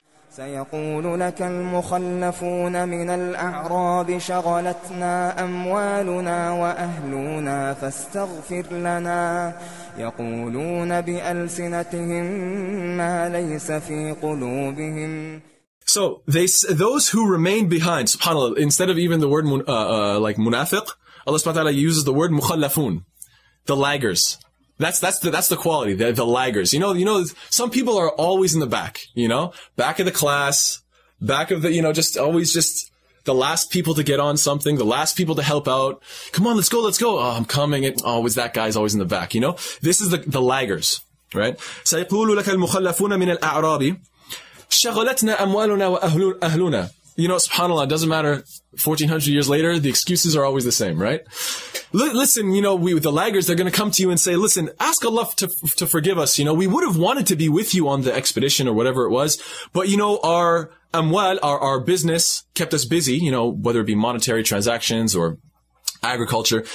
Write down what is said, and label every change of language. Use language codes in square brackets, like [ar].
[ar] سيقول لك المخلفون من الأعراب شغلتنا أموالنا وأهلنا فاستغفر لنا يقولون بألسنتهم ما ليس في قلوبهم. [en] So those who remain behind, subhanAllah, instead of even the word like munafiq, Allah subhanahu wa ta'ala uses the word mukhallafun, the laggers. That's the quality, the laggers. You know, some people are always in the back, back of the class, back of the, just always just the last people to get on something, the last people to help out. Come on, let's go. Oh, I'm coming. Always that guy's always in the back, This is the laggers, right? [ar] سيقول لك المخلفون من الأعراب شغلتنا أموالنا وأهلنا. [en] SubhanAllah, it doesn't matter. 1400 years later, the excuses are always the same, right? Listen, the laggers, they're going to come to you and say, listen, ask Allah to forgive us. We would have wanted to be with you on the expedition or whatever it was. But, our amwal, our business kept us busy, whether it be monetary transactions or agriculture.